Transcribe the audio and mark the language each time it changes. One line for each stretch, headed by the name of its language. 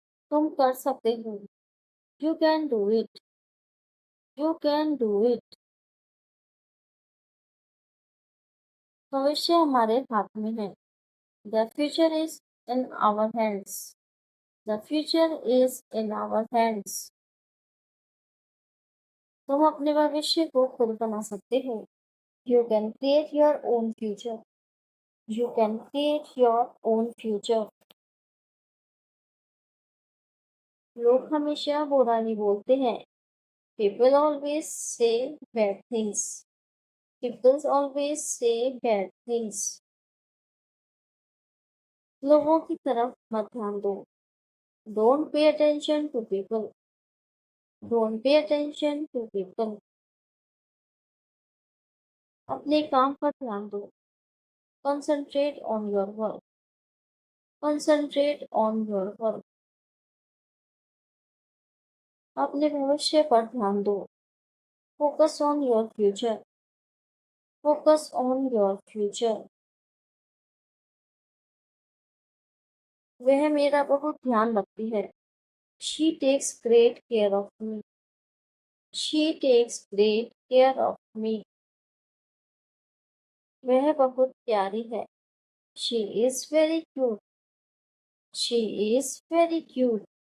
Hindi: तुम कर सकते हो.
English: You can do it. You can do it.
Hindi: भविष्य हमारे हाथ में है.
English: The future is in our hands. The future is in our hands.
Hindi: तुम अपने भविष्य को खुद बना सकते हो.
English: You can create your own future. You can create your own future.
Hindi: लोग हमेशा बुरा ही बोलते हैं.
English: People always say bad things. People always say bad things.
Hindi: लोगों की तरफ मत ध्यान दो.
English: Don't pay attention to people. Don't pay attention to people.
Hindi: अपने काम पर ध्यान दो.
English: Concentrate on your work. Concentrate on your work.
Hindi: अपने भविष्य पर ध्यान दो.
English: Focus on your future. Focus on your future.
Hindi: वह मेरा बहुत ध्यान रखती है.
English: She takes great care of me. She takes great care of me.
Hindi: वह बहुत प्यारी है.
English: She is very cute. She is very cute.